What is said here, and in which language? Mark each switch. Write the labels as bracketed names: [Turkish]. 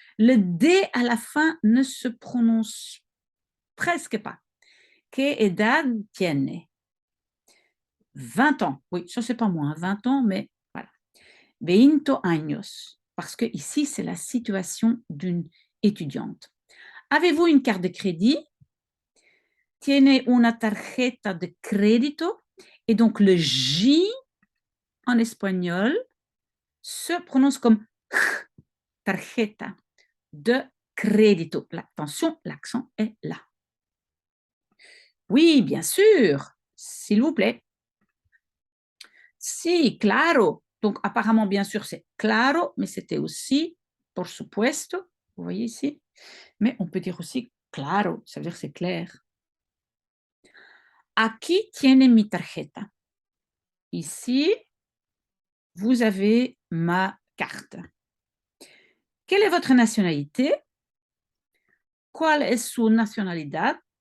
[French] Le D à la fin ne se prononce presque pas. [Spanish] ¿Qué edad tiene? 20 ans. [French] Oui, ça, c'est pas moi, 20 ans, mais voilà. 20 años. Parce que ici, c'est la situation d'une étudiante. Avez-vous une carte de crédit? [Spanish] Tiene una tarjeta de crédito. [French] Et donc, le J en espagnol se prononce comme tarjeta de crédito. Attention, l'accent est là. Oui, bien sûr, s'il vous plaît. Si, claro. Donc, apparemment, bien sûr, c'est claro, mais c'était aussi por supuesto. Vous voyez ici? Mais on peut dire aussi claro, ça veut dire c'est clair. Aquí tiene mi tarjeta. Ici, vous avez ma carte. Quelle est votre nationalité? [Spanish] ¿Cuál es su nacionalidad?